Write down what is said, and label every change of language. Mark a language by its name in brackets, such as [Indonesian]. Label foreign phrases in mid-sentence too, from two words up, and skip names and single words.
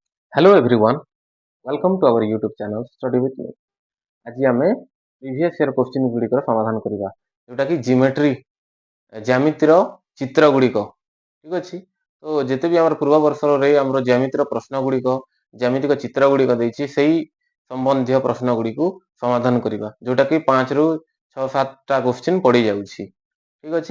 [English] Hello everyone, welcome to our YouTube channel Study with me. [Odia] ଆଜି ଆମେ [English] previous year question [Odia] ଗୁଡ଼ିକର ସମାଧାନ କରିବା ଯେଉଁଟାକି ଜ୍ୟାମିତିର ଚିତ୍ର ଗୁଡ଼ିକ ଠିକ୍ ଅଛି। ତ ଯେତେ ବି ଆମର ପୂର୍ବ ବର୍ଷରେ ଆମର ଜ୍ୟାମିତିର ପ୍ରଶ୍ନ ଗୁଡ଼ିକ ଜ୍ୟାମିତିକ ଚିତ୍ର ଗୁଡ଼ିକ ଦେଇଛି ସେଇ ସମ୍ବନ୍ଧୀୟ ପ୍ରଶ୍ନ ଗୁଡ଼ିକୁ ସମାଧାନ କରିବା ଯେଉଁଟାକି 5ରୁ 6-7ଟା କ୍ୱେଶ୍ଚିନ୍ ପଡ଼ିଯାଉଛି ଠିକ୍ ଅଛି।